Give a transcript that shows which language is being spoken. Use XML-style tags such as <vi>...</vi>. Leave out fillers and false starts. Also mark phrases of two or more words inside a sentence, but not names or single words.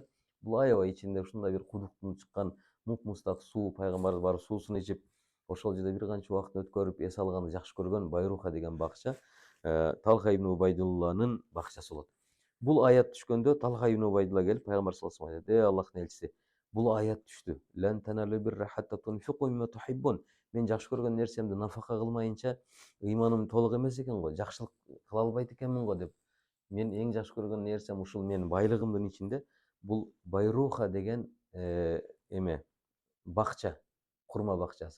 <ky>Бул аябай ичинде ушундай бир кудуктун чыккан муп-мустак суу, пайгамбар барып суусун ичип, ошол жерде бир канча убакыт өткөрүп, эс алганды жакшы көргөн Байруха деген бакча Талха ибн Убайдулланын бакчасы болот. Бул аят түшкөндө Талха ибн Убайдулла келип пайгамбар</ky> <ar>صلى الله عليه وسلم</ar> <ky>айтат: Аллахтын элчиси, бул аят түштү.</ky> <ar>لن تنالوا البر حتى تنفقوا مما تحبون.</ar> <ky>Мен жакшы көргөн нерсемди нафака кылмайынча ыйманым толук эмес экен го, жакшылык кыла албайт экенмин го деп. Мен эң жакшы көргөн нерсем ушул менин байлыгымдын ичинде бул Байруха деген бакча, курма бакчасы.</ky>